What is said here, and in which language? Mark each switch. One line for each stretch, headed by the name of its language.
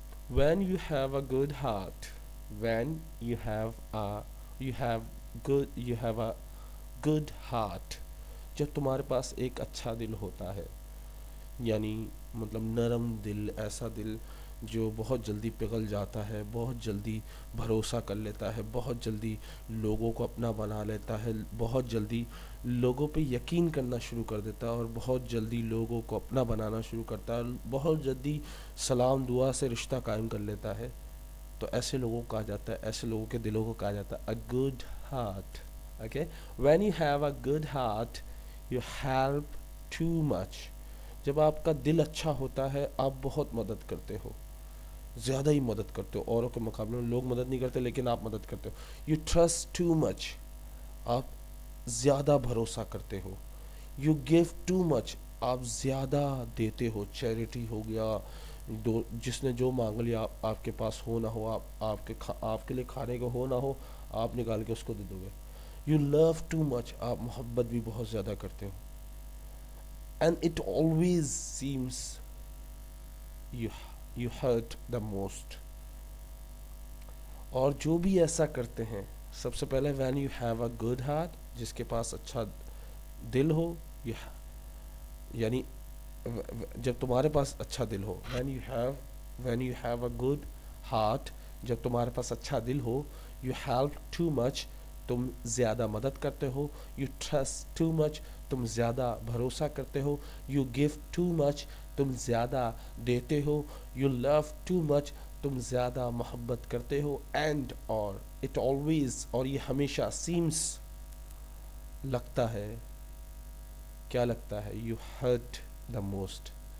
English: when you have a good heart,
Urdu: when you have you have a good heart, جب تمہارے پاس ایک اچھا دل ہوتا ہے، یعنی مطلب نرم دل، ایسا دل جو بہت جلدی پگھل جاتا ہے، بہت جلدی بھروسہ کر لیتا ہے، بہت جلدی لوگوں کو اپنا بنا لیتا ہے، بہت جلدی لوگوں پہ یقین کرنا شروع کر دیتا ہے، اور بہت جلدی لوگوں کو اپنا بنانا شروع کرتا ہے، بہت جلدی سلام دعا سے رشتہ قائم کر لیتا ہے، تو ایسے لوگوں کو کہا جاتا ہے، ایسے لوگوں کے دلوں کو کہا جاتا ہے
English: a good heart. Okay, when you have a good heart you help too much.
Urdu: جب آپ کا دل اچھا ہوتا ہے آپ بہت مدد کرتے ہو، زیادہ ہی مدد کرتے ہو، اوروں کے مقابلے میں لوگ مدد نہیں کرتے لیکن آپ مدد کرتے ہو.
English: You trust too much.
Urdu: آپ زیادہ بھروسہ کرتے ہو.
English: You give too much.
Urdu: آپ زیادہ دیتے ہو. چیریٹی ہو گیا، جس نے جو مانگ لیا، آپ کے پاس ہو نہ ہو، آپ کے لیے کھانے کو ہو نہ ہو، آپ نکال کے اس کو دے دو گے.
English: You love too much.
Urdu: آپ محبت بھی بہت زیادہ کرتے ہو.
English: And it always seems you you hurt the most.
Urdu: اور جو بھی ایسا کرتے ہیں، سب سے پہلے
English: when you have a good heart،
Urdu: جس کے پاس اچھا دل ہو، یعنی جب تمہارے پاس اچھا دل ہو،
English: when you have a good heart،
Urdu: جب تمہارے پاس اچھا دل ہو،
English: you help too much،
Urdu: تم زیادہ مدد کرتے ہو،
English: you trust too much،
Urdu: تم زیادہ بھروسہ کرتے ہو،
English: you give too much،
Urdu: تم زیادہ دیتے ہو،
English: you love too much،
Urdu: تم زیادہ محبت کرتے ہو،
English: and
Urdu: اور
English: it always،
Urdu: اور یہ ہمیشہ
English: seems،
Urdu: لگتا ہے، کیا لگتا ہے،
English: you hurt the most.